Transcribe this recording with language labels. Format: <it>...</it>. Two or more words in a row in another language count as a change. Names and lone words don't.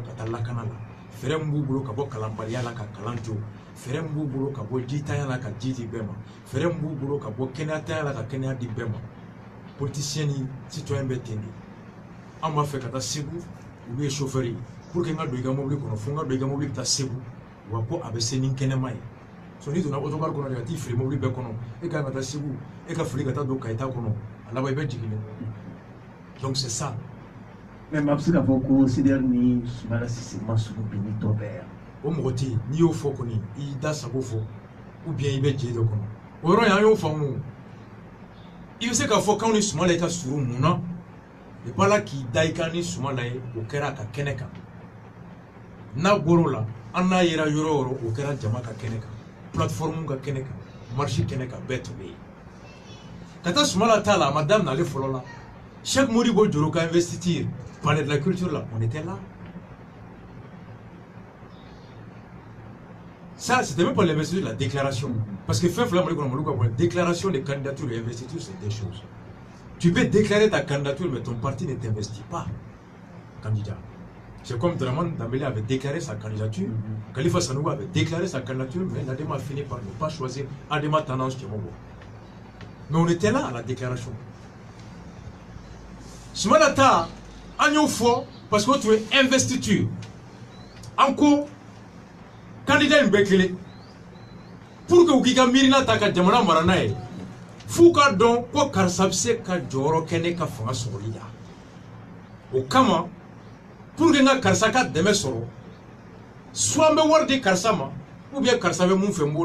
<bm>ka taa lakana la fɛɛrɛ min b'u bolo ka bɔ kalanbaliya la ka kalan jo fɛɛrɛ min b'u bolo ka bɔ jitanya la ka ji di bɛɛ ma fɛɛrɛ min b'u bolo ka bɔ kɛnɛyatanya la ka kɛnɛya di bɛɛ ma politicien ni citoyen bɛ ten de an b'a fɛ ka taa Segu olu ye chauffeur ye</bm> <fr>pour que</fr> <bm>n ka don i ka mobili kɔnɔ fo n ka don i ka mobili bɛ taa Segu wa ko a bɛ se ni kɛnɛma ye so n'i donna autocar kɔnɔ de ka t'i fili mobili bɛɛ kɔnɔ e kan ka taa Segu e ka fili ka taa don Kayita kɔnɔ a laban i bɛ jigin dɛ</bm> <fr>donc c'est ça.</fr> <bm>mais maa bɛ se k'a fɔ ko CDR ni Soumaïla Cissé ma surun bi ni tɔ bɛɛ yan. o mɔgɔ tɛ yen n'i y'o fɔ kɔni i y'i da sago fɔ</bm> <fr>ou bien</fr> <bm>i bɛ jɛ dɔ kɔnɔ o yɔrɔ in an y'o faamu i bɛ se k'a fɔ k'anw ni Soumaïla ka surun mun na i b'a la k'i da i kan ni Soumaïla ye o kɛra a ka kɛnɛ kan n'a bɔr'o la an n'a yera yɔrɔ o yɔrɔ o kɛra jama ka kɛnɛ kan plateforme ka kɛnɛ kan marche kɛnɛ kan bɛɛ tun bɛ yen ka taa Soumaïla ta la a ma daminɛ ale fɔlɔ la Cheikh Modibo Dioro ka investiture</bm> <fr>palais de la culture là on était là. Ça, c'était même pas l'investiture, la déclaration. Parce que la déclaration de candidature et investiture, c'est des choses. Tu peux déclarer ta candidature, mais ton parti ne t'investit pas candidat. C'est comme Draman Dambélé avait déclaré sa candidature, Khalifa Sanogo avait déclaré sa candidature, mais l'ADEMA a fini par ne pas choisir Adema Tendance Tchemobo. Mais on était là à la déclaration.</fr> <bm>Soumaïla an y'o fɔ</bm> <fr>parce que</fr> <bm>o tun ye investiture an ko candidat in bɛɛ kelen</bm> <fr>pour que</fr> <bm>u k'i ka miirina ta ka jamana mara n'a ye f'u ka dɔn ko karisa bɛ se ka jɔyɔrɔ kɛ ne ka fanga sɔrɔli la o kama</bm> <fr>pour que</fr> <bm>n ka karisa ka dɛmɛ sɔrɔ soit n bɛ wari di karisa ma</bm> <fr>ou bien</fr> <bm>karisa bɛ mun fɛ n b'o</bm>